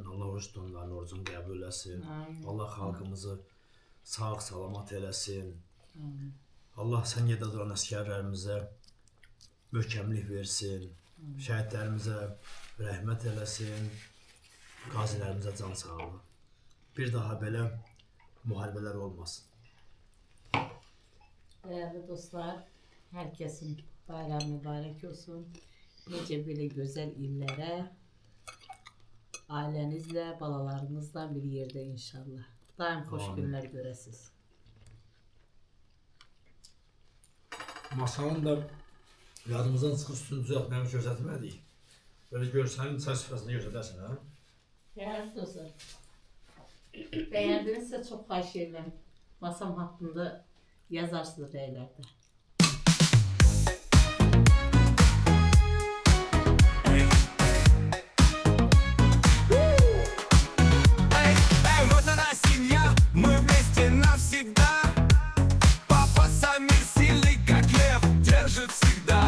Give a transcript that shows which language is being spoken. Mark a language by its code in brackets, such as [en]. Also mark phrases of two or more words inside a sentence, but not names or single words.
[az] Allah oruç tutanların orucunu qəbul eləsin. Allah xalqımızı sağ salamat eləsin. Allah sən yerdə duran əsgərlərimizə möhkəmlik versin. Şəhidlərimizə rəhmət eləsin. Qazilərimizə can sağlığı. Bir daha belə müharibələr olmasın. [tr] Değerli dostlar, herkesin bayramı mübarek olsun. Nice böyle güzel illere, ailenizle, balalarınızla bir yerde inşallah. Daim hoş Amin. [az] günler görəsiz. Masanın da Yadımızdan çıxıb üstünü düzəltməyimi göstərmədik. Böyle görsənin çay süfrəsində göstərsən, ha? [tr] Değerli dostlar, beğendinizse çok [az] xahiş edirəm. [tr] Masam hakkında yazarsınız reylerde. [ru] Вот она семья, мы вместе навсегда. Папа Самир сильный, как лев, держит всегда.